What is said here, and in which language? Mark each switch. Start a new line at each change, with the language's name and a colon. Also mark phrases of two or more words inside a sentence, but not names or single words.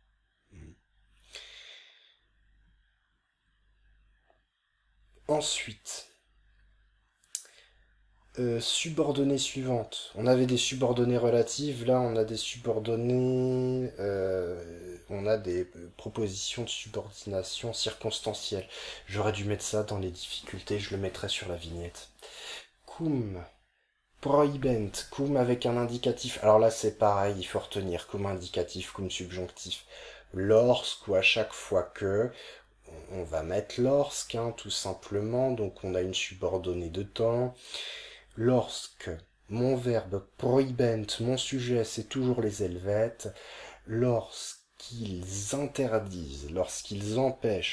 French: Ensuite, subordonnées suivantes. On avait des subordonnées relatives, là on a des subordonnées, on a des propositions de subordination circonstancielle. J'aurais dû mettre ça dans les difficultés, je le mettrai sur la vignette.
Latin: Cum, prohibent,
French: cum avec un indicatif. Alors là c'est pareil, il faut retenir cum indicatif, cum subjonctif. Lorsque ou à chaque fois que, on va mettre lorsque, hein, tout simplement, donc on a une subordonnée de temps. Lorsque mon verbe prohibent, mon sujet, c'est toujours les helvètes, lorsqu'ils interdisent, lorsqu'ils empêchent,